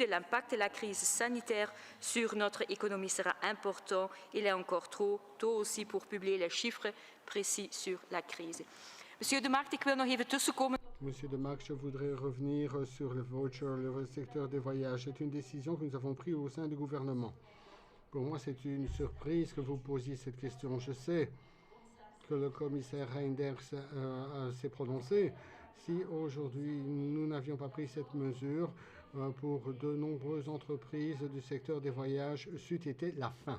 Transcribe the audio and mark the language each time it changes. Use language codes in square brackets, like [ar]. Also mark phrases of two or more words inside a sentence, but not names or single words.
[fr] L'impact de la crise sanitaire sur notre économie sera important. Il est encore trop tôt aussi pour publier les chiffres précis sur la crise. [nl] Monsieur De Markt, ik wil nog even tussenkomen. [fr] Monsieur De Markt, je voudrais revenir sur le voucher, le secteur des voyages. C'est une décision que nous avons prise au sein du gouvernement. Pour moi, c'est une surprise que vous posiez cette question. Je sais que le commissaire Reinders s'est prononcé. Si aujourd'hui nous n'avions pas pris cette mesure, pour de nombreuses entreprises du secteur des voyages, c'eût été la fin.